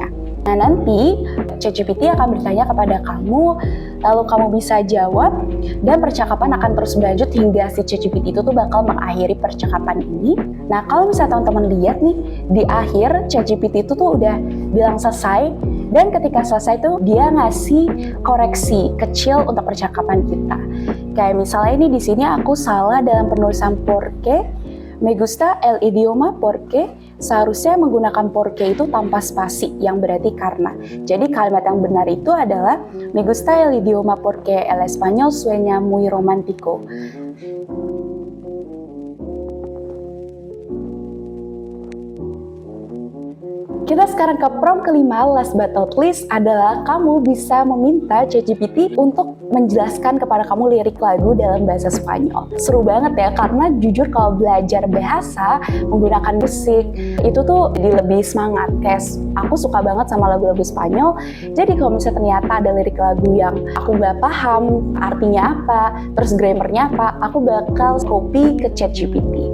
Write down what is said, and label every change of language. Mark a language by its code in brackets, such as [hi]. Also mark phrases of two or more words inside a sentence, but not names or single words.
[id] Nah, nanti ChatGPT akan bertanya kepada kamu, lalu kamu bisa jawab, dan percakapan akan terus berlanjut hingga si ChatGPT itu tuh bakal mengakhiri percakapan ini. Nah, kalau misalnya teman-teman lihat nih, di akhir ChatGPT itu tuh udah bilang selesai, dan ketika selesai tuh dia ngasih koreksi kecil untuk percakapan kita. Kayak misalnya ini di sini aku salah dalam penulisan porque, [es] me gusta el idioma porque, [id] seharusnya menggunakan porque itu tanpa spasi, yang berarti karena. Jadi kalimat yang benar itu adalah [es] me gusta el idioma porque el español suena muy romántico. [id] Kita sekarang ke prompt kelima, [en] last but not least [id] adalah kamu bisa meminta ChatGPT untuk menjelaskan kepada kamu lirik lagu dalam bahasa Spanyol. Seru banget ya, karena jujur kalau belajar bahasa menggunakan musik itu tuh jadi lebih semangat. Kayak aku suka banget sama lagu-lagu Spanyol, jadi kalau misalnya ternyata ada lirik lagu yang aku nggak paham artinya apa, terus grammarnya apa, aku bakal copy ke ChatGPT.